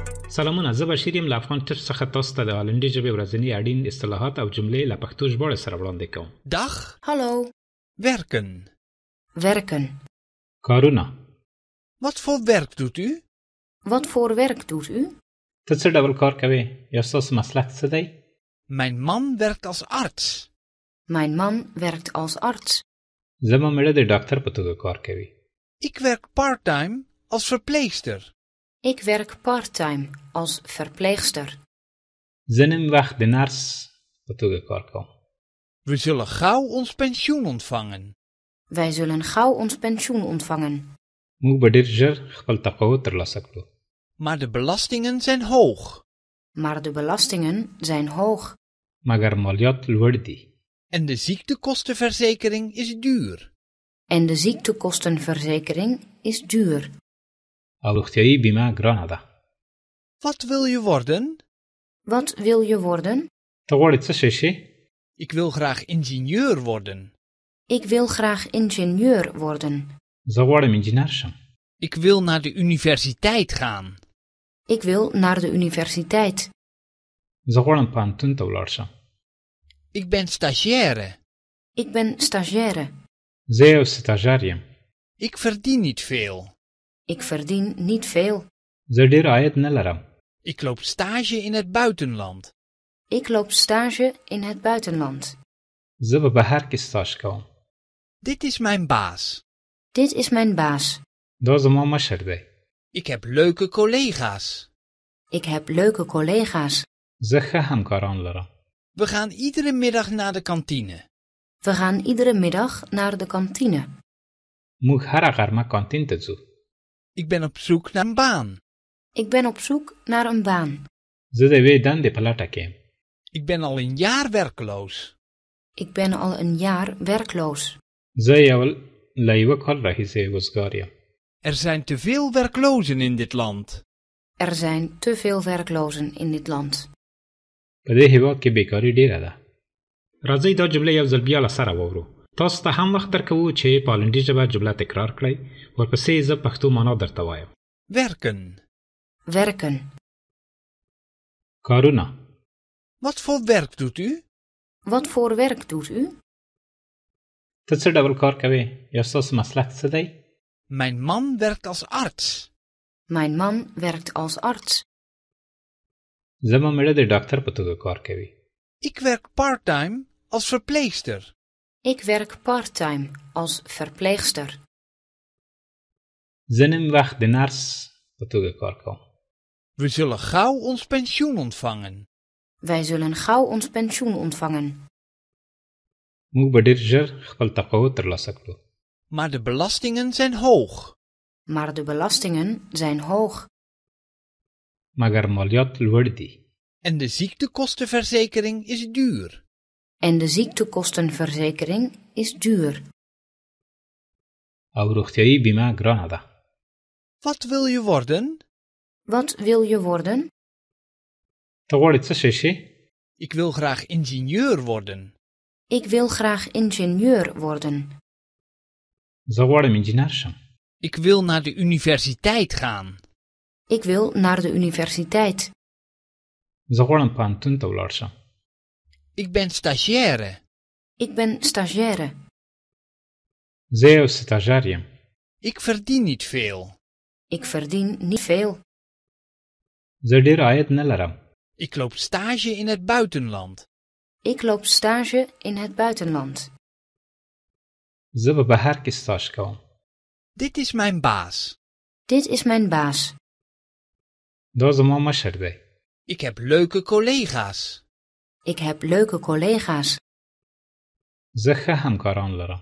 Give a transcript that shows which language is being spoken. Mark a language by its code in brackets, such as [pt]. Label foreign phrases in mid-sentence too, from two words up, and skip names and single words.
[ps] سلامونه، زه بشیر یم له افغان ټیپس څخه تاسو ته د هالندي ژبې ورځني اړین اصطلاحات او جملې له پښتو ژباړې سره وړاندې کوم. [nl] Dag. Hallo. Werken. Werken. [ps] کارونه. [nl] Wat voor werk doet u? Wat voor werk doet u? [ps] ته څه ډول کار کوې؟ یا ستاسو مسلک څه دی؟ [nl] Mijn man werkt als arts. Mijn man werkt als arts. [ps] زما مېړه د ډاکټر په توګه کار کوي. [nl] Ik werk part-time als verpleegster. Ik werk part-time als verpleegster. [ps] زه نیم وخت د نرس په توګه کار کوم. [nl] We zullen gauw ons pensioen ontvangen. Wij zullen gauw ons pensioen ontvangen. [ps] موږ به ډېر ژر خپل تقاعد ترلاسه کړو. [nl] Maar de belastingen zijn hoog. Maar de belastingen zijn hoog. [ps] مګر مالیات لوړ دي. [nl] En de ziektekostenverzekering is duur. En de ziektekostenverzekering is duur. [ps] او روغتیایي بیمه ګرانه ده. [nl] Wat wil je worden? Wat wil je worden? [ps] ته غواړې څه شی شې؟ [nl] Ik wil graag ingenieur worden. Ik wil graag ingenieur worden. [ps] زه غواړم انجینر شم. [nl] Ik wil naar de universiteit gaan. Ik wil naar de universiteit. [ps] زه غواړم پوهنتون ته ولاړ شم. [nl] Ik ben stagiaire. Ik ben stagiaire. [ps] زه یو سټاژر یم. [nl] Ik verdien niet veel. Ik verdien niet veel. [ps] زه ډېر عاید نه لرم. [nl] Ik loop stage in het buitenland. Ik loop stage in het buitenland. [ps] زه په بهر کې سټاژ کوم. [nl] Dit is mijn baas. Dit is mijn baas. [ps] دا زما مشر دی. [nl] Ik heb leuke collega's. Ik heb leuke collega's. [ps] زه ښه همکاران لرم. [nl] We gaan iedere middag naar de kantine. We gaan iedere middag naar de kantine. [ps] موږ هره غرمه کانتین ته ځو. [nl] Ik ben op zoek naar een baan. Ik ben op zoek naar een baan. [ps] زه د یوې دندې په لټه کې یم. [nl] Ik ben al een jaar werkloos. Ik ben al een jaar werkloos. [ps] زه له یوه کال راهیسې وزګار یم. [nl] Er zijn te veel werklozen in dit land. Er zijn te veel werklozen in dit land. [ps] په دې هېواد کې بیکاري ډېره ده. راځئ دا جمله یو ځل بیا له سره واورو. تاسو ته هم وخت درکوو چې په هالندي ژبه جمله تکرار کړئ. ورپسې زه پښتو معنا درته وایم. [nl] Werken. Werken. [ps] کارونه. [nl] Wat voor werk doet u? Wat voor werk doet u? [ps] ته څه ډول کار کوې؟ یا ستاسو مسلک څه دی؟ [nl] Mijn man werkt als arts. Mijn man werkt als arts. [ps] زما مېړه د ډاکټر په توګه کار کوي. [nl] Ik werk part-time als verpleegster. Ik werk part-time als verpleegster. [ps] زه نیم وخت د نرس په توګه کار کوم. [nl] We zullen gauw ons pensioen ontvangen. Wij zullen gauw ons pensioen ontvangen. [ps] موږ به ډېر ژر خپل تقاعد ترلاسه کړو. [nl] Maar de belastingen zijn hoog. Maar de belastingen zijn hoog. [ps] مګر مالیات لوړ دي. [nl] En de ziektekostenverzekering is duur. En de ziektekostenverzekering is duur. [ps] او روغتیایي بیمه ګرانه ده. [nl] Wat wil je worden? Wat wil je worden? [ps] ته غواړې څه شی شې؟ [nl] Ik wil graag ingenieur worden. Ik wil graag ingenieur worden. [ps] زه غواړم انجینر شم. [nl] Ik wil naar de universiteit gaan. Ik wil naar de universiteit. [ps] زه غواړم پوهنتون ته ولاړ شم. [nl] Ik ben stagiaire. Ik ben stagiaire. [ps] زه یو سټاژر یم. [nl] Ik verdien niet veel. Ik verdien niet veel. [ps] زه ډېر عاید نه لرم. [nl] Ik loop stage in het buitenland. Ik loop stage in het buitenland. [ps] زه په بهر کې سټاژ کوم. [nl] Dit is mijn baas. Dit is mijn baas. [ps] دا زما مشر دی. [nl] Ik heb leuke collega's. Ik heb leuke collega's. [ps] زه ښه همکاران لرم.